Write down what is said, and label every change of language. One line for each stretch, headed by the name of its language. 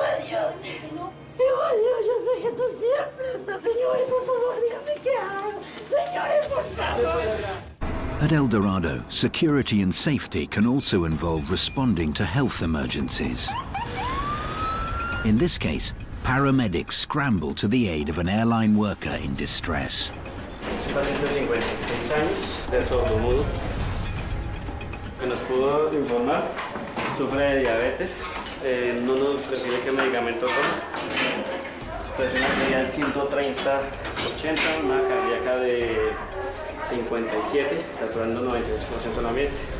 Spanish: Yo sé que tú siempre estás, señores, por favor, dígame qué hago. Señores, por favor.
English: At El Dorado, security and safety can also involve responding to health emergencies. In this case, paramedics scramble to the aid of an airline worker in distress.
Spanish: Un paciente de 56 años, de sordomudo, que nos pudo informar, sufre de diabetes, no nos prescribe qué medicamento toma, presión arterial 130/80, una cardíaca de 57, saturando 98% del ambiente.